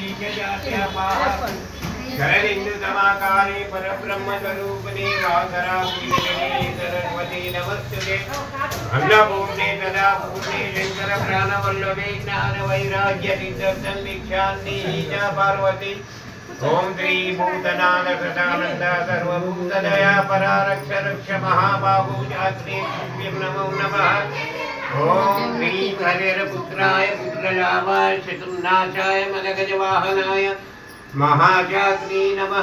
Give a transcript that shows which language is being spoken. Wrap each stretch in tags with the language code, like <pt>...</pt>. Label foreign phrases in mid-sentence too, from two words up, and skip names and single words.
<sa>శరణిందు సమాకారే పరబ్రహ్మ స్వరూపిణి వాసరాపీఠినే సరస్వతి నమస్తుతే. అన్నపూర్ణే సదా పూర్ణే శంకర ప్రాణవల్లభే జ్ఞాన వైరాగ్య సిద్ధం దీక్షాంతి చ పార్వతి ओम श्री भूतनाथ कृतानंद सर्वभूतदया परारक्ष रक्ष महाबाहु जात्री नमो नमः। ओम श्री हरिपुत्राय पुत्रलाभाय शत्रुनाशाय मदगजवाहनाय महाजात्री नमः।</sa>